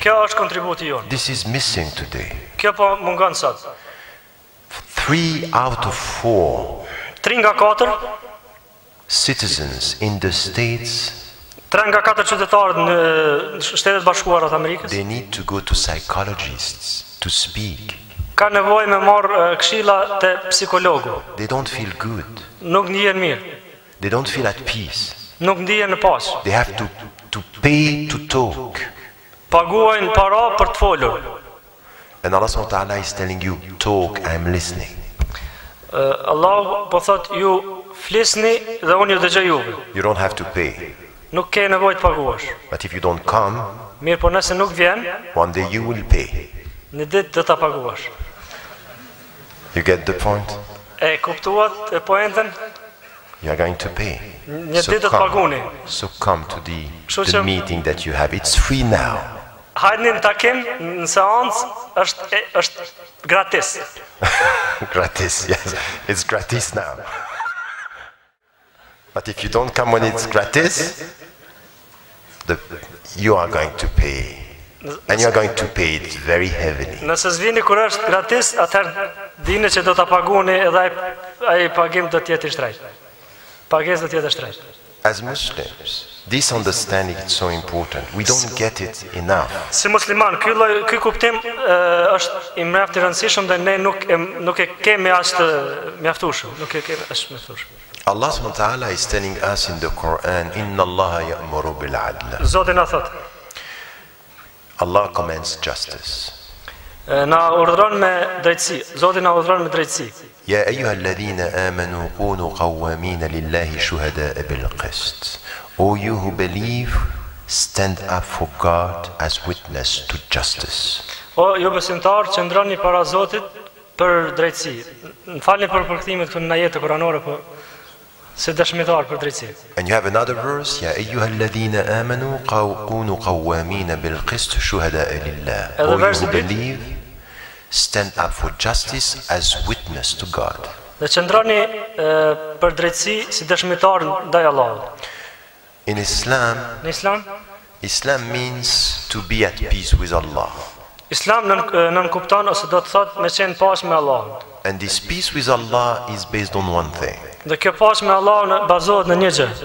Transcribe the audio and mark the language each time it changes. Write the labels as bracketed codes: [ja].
[sq] Kjo është kontributi jon. [en] This is missing today. [sq] Kjo po mungon sot. [en] 3 out of 4 [sq] 3 nga 4, [en] citizens in the States, [sq] 3 nga 4 qytetarët në Shtetet Bashkuara të Amerikës [en] they need to go to psychologists to speak. [sq] ka nevojë me marr këshilla te psikologu. [en] They don't feel good. [sq] Nuk ndihen mirë, [en] They don't feel at peace. [sq] nuk ndihen në paqe. [en] They have to pay to talk. [sq] Paguajnë para për të folur. [en] And Allah subhanahu wa ta'ala is telling you, talk, I am listening. [sq] Allah po thot ju flisni dhe unë ju dëgjoj juve. [en] You don't have to pay. [sq] Nuk ke nevojë të paguash. [en] But if you don't come, [sq] Mirë, po nëse nuk vjen, [en] one day you will pay. [sq] në ditë do ta paguash. [en] You get the point? [sq] E kuptuat e poentën? [en] You are going to pay. [sq] Një ditë të paguni. [en] So come to the [sq] që- [en] meeting that you have. It's free now. [sq] Hajni në takim, në seancë, është gratis. [en] Gratis, yes. It's gratis now. But if you don't come when it's gratis, you are going to pay. And you are going to pay it very heavily. [sq] Nëse s'vini kur është gratis, atëherë dini që do ta paguni edhe ai pagim do të jetë I shtrejtë. Pagesë do të jetë shtrejtë. [en] As Muslims, this understanding is so important. We don't get it enough. [sq] Si musliman, ky kuptim është i mjaft I rëndësishëm dhe ne nuk e kemi as të mjaftueshëm, nuk e kemi as mjaftueshëm. [en] Allah subhanahu wa ta'ala is telling us in the Quran, [ar] Inna Allah ya'muru bil adla. [sq] Zoti na thot. [en] Allah commands justice. [sq] Na urdhëron me drejtësi. Zoti na urdhëron me drejtësi. [ar] يا أيها الذين آمنوا كونوا قوامين لله شهداء بالقسط. [en] O you who believe, stand up for God as witness to justice. [sq] O ju besimtar, qëndroni para Zotit për drejtësi. Më falni për përkthimet këtu në ajete kuranore, po si dëshmitar për drejtësi. [en] And you have another verse, [ar] يا أيها الذين آمنوا كونوا قوامين بالقسط شهداء لله. [en] O you who believe, stand up for justice as witness to God. [sq] Dhe qëndroni për drejtësi si dëshmitar ndaj Allahut. [en] In Islam, Islam means to be at peace with Allah. [sq] Islam nën kupton ose do të thotë me qenë paqe me Allahun. [en] And this peace with Allah is based on one thing. [sq] Dhe kjo paqe me Allahun bazohet në një gjë.